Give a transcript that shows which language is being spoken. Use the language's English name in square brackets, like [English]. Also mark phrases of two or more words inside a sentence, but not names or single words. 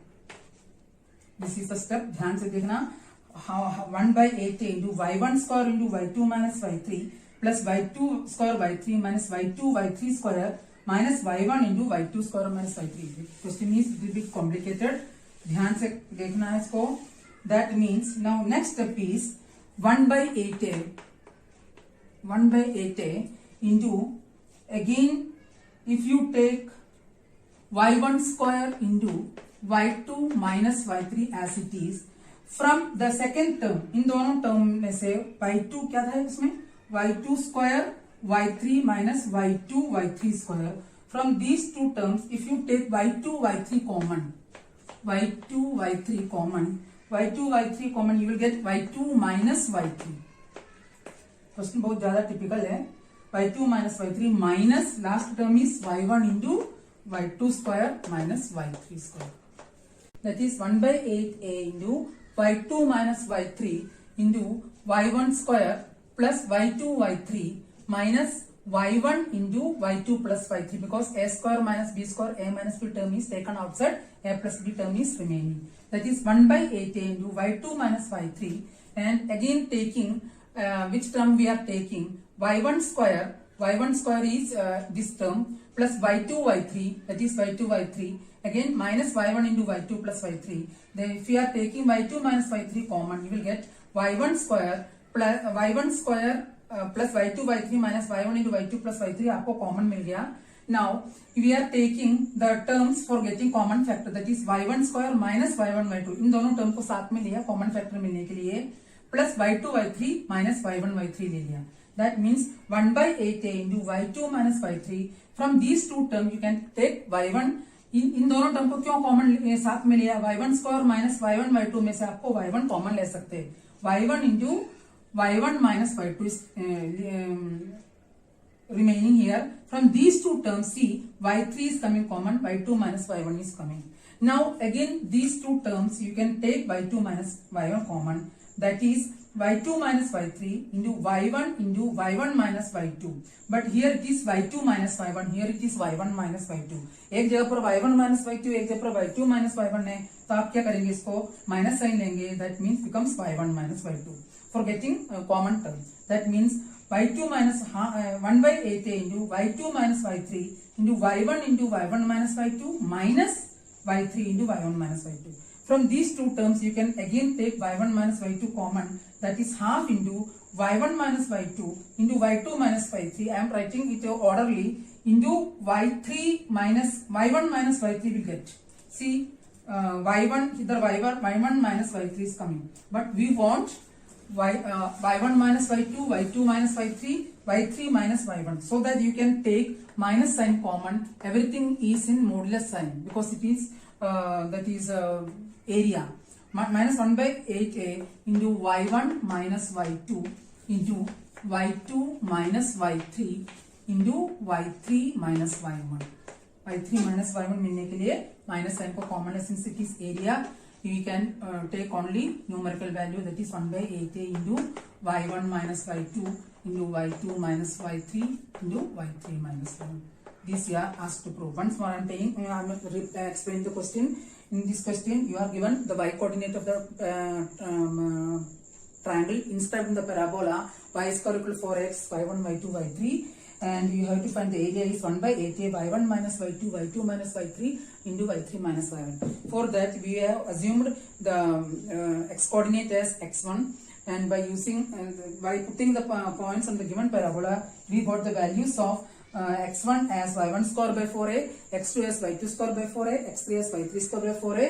[English] this is the step, [Hindi] ध्यान से देखना। [English] 1/8a into y1 square into y2 minus y3 plus y2 square y3 minus y2 y3 square minus y1 into y2 square minus y3. question is bit complicated, [Hindi] ध्यान से देखना है इसको। [English] that means now next step is 1/8a into again if you take y1 square into y2 minus y3 as it is from the second term. [Hindi] इन दोनों टर्म में से y2 क्या था इसमें, [English] y2 square y3 minus y2 y3 square. From these two terms, if you take y2 y3 common, y2 y3 common, y2 y3 common, you will get y2 minus y3. [Hindi] क्वेश्चन बहुत ज्यादा टिपिकल है। [English] y2 minus y3 minus last term is y1 into y2 square minus y3 square. That is 1/8a into y2 minus y3 into y1 square plus y2 y3 minus y1 into y2 plus y3, because a square minus b square, a minus b term is taken outside, a plus b term is remaining. That is 1/8a into y2 minus y3, and again taking which term we are taking, y1 square. y1 square is this term plus y2 y3, that is y2 y3, again minus y1 into y2 plus y3. Then if we are taking y2 minus y3 common, you will get y1 square plus y1 square plus y2 y3 minus y1 into y2 plus y3 [Hindi] आपको कॉमन मिल गया। [English] now we are taking the terms for getting common factor, that is y1 square minus y1 y2. [Hindi] इन दोनों टर्म को साथ में लिया [English] common factor [Hindi] मिलने के लिए, [English] plus y2 y3 minus y1 y3 [Hindi] ले लिया। [English] that means 1/8a into y2 minus y3. from these two term you can take y1. [Hindi] इन दोनों टर्म को क्यों कॉमन साथ में लिया, [English] y1 square minus y1 y2 [Hindi] में से आपको y1 कॉमन ले सकते हैं। [English] y1 इंटू y1 minus y2 is remaining here. From these two terms, see y3 is coming common, y2 minus y1 is coming. Now again these two terms you can take y2 minus y1 common, that is y2 minus y3 into y1 minus y2. But here it is y2 minus y1, here it is y1 minus y2. [Hindi] एक जगह पर [English] y1 minus y2, [Hindi] एक जगह पर [English] y2 minus y1 [Hindi] है, तो आप क्या करेंगे, इसको [English] minus sign [Hindi] लेंगे, [English] that means becomes y1 minus y2 for getting common term. That means y2 minus 1/8a into y2 minus y3 into y1 into y1 minus y2 minus y3 into y1 minus y2. From these two terms you can again take y1 minus y2 common, that is half into y1 minus y2 into y2 minus y3. I am writing it orderly, into y3 minus y1 minus y3 will get. See y1 either y1 minus y3 is coming, but we want y1 minus y2, y2 minus y3, y3 minus y1, so that you can take minus sign common. Everything is in modulus sign because it is that is area. Minus 1/8a into y1 minus y2 into y2 minus y3 into y3 minus y1. y3 minus y1 [Hindi] मिलने के लिए [English] minus sign [Hindi] को कॉमन है, [English] since it is area you can take only numerical value, that is 1/8a into y1 minus y2 into y2 minus y3 into y3 minus y1. This you are asked to prove. Once more I am explaining the question. In this question you are given the y coordinate of the triangle inscribed in the parabola y square equal to 4x, y1, y2, y3, and you have to find the area is 1 by 8a y1 minus y2 y2 minus y3 into y3 minus y1. For that we have assumed the x coordinate as x1, and by using by putting the points on the given parabola, we got the values of x1 as y1 square by 4a, x2 as y2 square by 4a, x3 as y3 square by 4a.